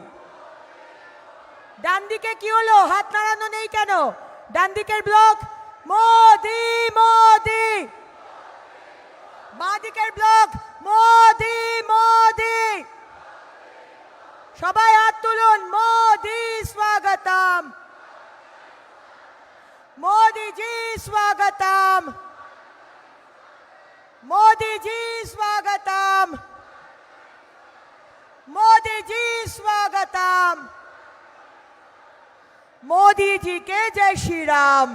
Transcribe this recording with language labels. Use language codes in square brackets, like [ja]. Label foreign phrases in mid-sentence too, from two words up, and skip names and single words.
[bn] ডান দিকে কি হলো? হাত নাড়ানো নেই কেন? ডান দিকের ব্লক মোদি মোদি। বাঁ দিকের ব্লক মোদি মোদি। সবাই হাত তুলুন। মোদি স্বাগতম। [hi] मोदी जी स्वागतम। मोदी जी स्वागतम। मोदी जी स्वागतम। मोदी जी के जय श्री राम।